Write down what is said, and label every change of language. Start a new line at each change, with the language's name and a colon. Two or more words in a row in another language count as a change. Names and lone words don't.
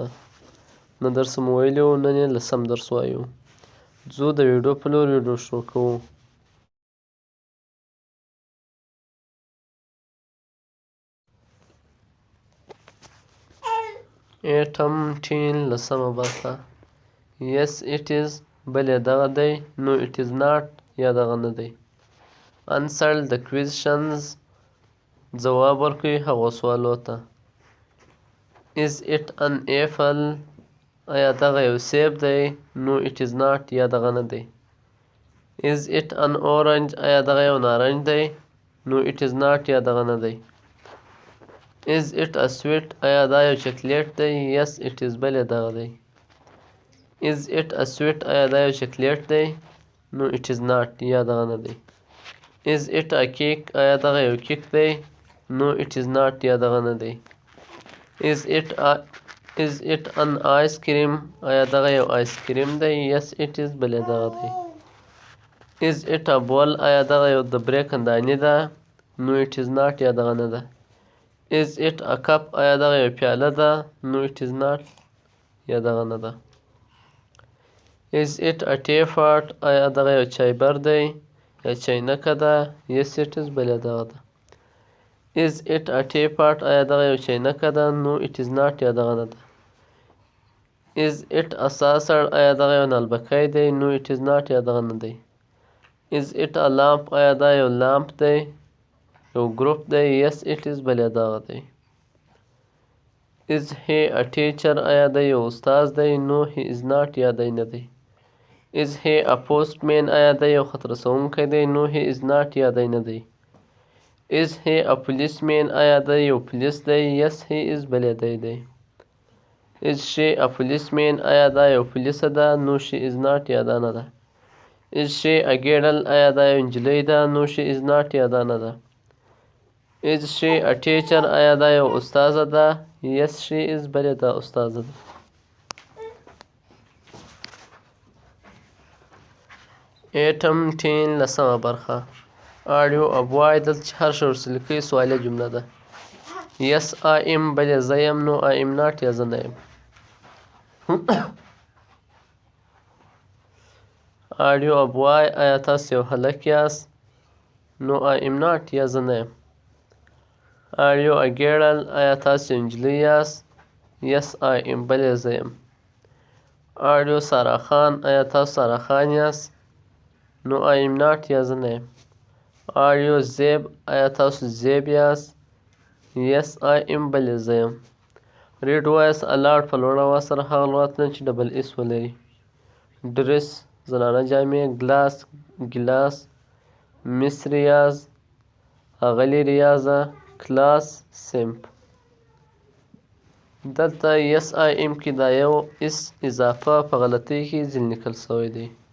Pashto: نه درس مو ویلی و، نن یې لسم درس وایو. ځو د ویډیو په لور ویډیو شروع کوو.
English: item ten
Pashto: لسمه برخه.
English: Yes it is
Pashto: بلې دغه دی.
English: No it is not
Pashto: یا دغه نه دی.
English: Answer the questions
Pashto: ځواب ورکوي هغو سوالو ته.
English: Is it an apple
Pashto: آیا دغه یو سیب دی.
English: No it is not
Pashto: یا دغه نه دی.
English: Is it an orange
Pashto: آیا دغه یو نارنج دی.
English: No it is not
Pashto: یا دغه نه دی.
English: Is it a sweet
Pashto: آیا دا یو چاکلیټ دی.
English: Yes it is
Pashto: بلې دغه دی.
English: Is it a sweet
Pashto: آیا دا یو چاکلیټ دی.
English: No it is not
Pashto: یا دغه نه دی.
English: Is it a cake
Pashto: آیا دغه یو کیک دی.
English: No it is not
Pashto: یا دغه نه دی.
English: Is it an ice cream
Pashto: آیا دغه یو
English: ice cream
Pashto: دی.
English: Yes it is
Pashto: بلې دغه دی.
English: Is it a bowl
Pashto: آیا دغه یو د برې کندانې ده.
English: No it is not
Pashto: یا دغه نه ده.
English: Is it a cup
Pashto: آیا دغه یو پیاله ده.
English: No it is not
Pashto: یا دغه نه ده.
English: Is it a teapot
Pashto: آیا دغه یو چایبر دی یا چاینکه ده.
English: Yes it is
Pashto: بلې دغه ده.
English: Is it a teapot
Pashto: آیا دغه یو چاینکه ده.
English: No it is not
Pashto: یا دغه نه ده.
English: Is it a saucer
Pashto: آیا دغه یو نالبکی دی.
English: No it is not
Pashto: یا دغه نه دی.
English: Is it a lamp
Pashto: آیا دا یو لامپ دی یو ګروپ دی.
English: Yes it is
Pashto: بلې دغه دی.
English: Is he a teacher
Pashto: آیا دی یو استاد دی.
English: No he is not
Pashto: یا دی نه دی.
English: Is he a postman
Pashto: آیا دی یو خط رسونکی دی.
English: No he is not
Pashto: یا دی نه دی.
English: Is he a policeman
Pashto: آیا دی یو پولیس دی.
English: Yes he is
Pashto: بلې دی دی.
English: Is she a policeman
Pashto: آیا دا یو پولیسه ده.
English: No she is not
Pashto: یا دا نه ده.
English: Is she a girl
Pashto: آیا دا یو نجلۍ ده.
English: No she is not
Pashto: یا دا نه ده.
English: Is she a teacher
Pashto: آیا دا یو استاذه ده.
English: Yes she is
Pashto: بلې دا استاذه ده.
English: item ten
Pashto: لسمه برخه.
English: are you a boy
Pashto: دلته چې هر شی ورسره کوي سوالیه جمله ده.
English: Yes I am
Pashto: بلې زه یم.
English: No I am not
Pashto: یا زه نه یم.
English: are you a boy
Pashto: آیا تاسو یو هلک یاست.
English: No I am not
Pashto: یا زه نه یم.
English: are you a girl
Pashto: آیا تاسو یو نجلۍ یاست.
English: Yes I am
Pashto: بلې زه یم.
English: are you
Pashto: سارا خان آیا تاسو سارا خان یاست.
English: No I am not
Pashto: یا زه نه یم.
English: are you
Pashto: زیب آیا تاسو زیب یاست.
English: Yes I am
Pashto: بلې زه یم. ریډ وایس الاړ په لوړ اواز سره هغه لغتونه چې
English: double s
Pashto: ولري. ډرس زنانه جامې. ګلاس ګیلاس. مس ریاض اغلې ریاضه. کلاس صنف. دلته
English: yes I am
Pashto: کې دا یو اس اضافه په غلطۍ کې ځینې لیکل سوی دی.